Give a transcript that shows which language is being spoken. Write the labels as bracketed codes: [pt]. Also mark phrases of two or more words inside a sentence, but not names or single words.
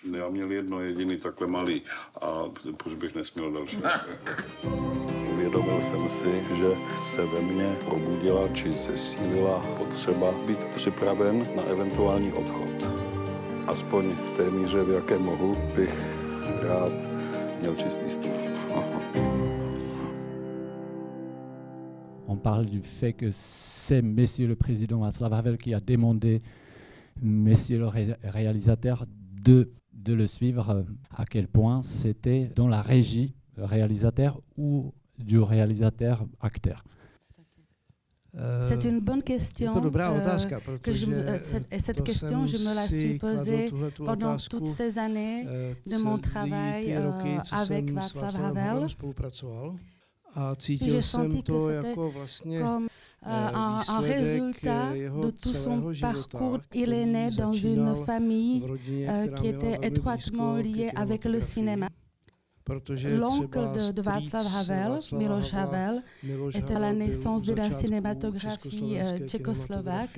[cs] Já měl jedno jediný takhle malý a proč bych nesměl další. Uvědomil jsem si, že se ve mně probudila či zesílila potřeba být připraven na eventuální odchod. Aspoň v té míře, v jaké mohu, bych rád měl čistý stůl. [fr] On parle du fait que c'est Monsieur le Président Václav Havel qui a demandé Monsieur le réalisateur de le suivre. À quel point c'était dans la régie réalisateur ou du réalisateur acteur. C'est une bonne question. [cs] Je to dobrá otázka, protože [fr] cette question, je me la suis posée pendant toutes ces années de mon travail avec Václav Havel. [cs] A cítil jsem to jako vlastně [fr] un résultat de tout son parcours. Il est né dans une famille qui était étroitement liée avec le cinéma. L'oncle de Václav Havel, Miloš Havel, était à la naissance de la cinématographie tchécoslovaque.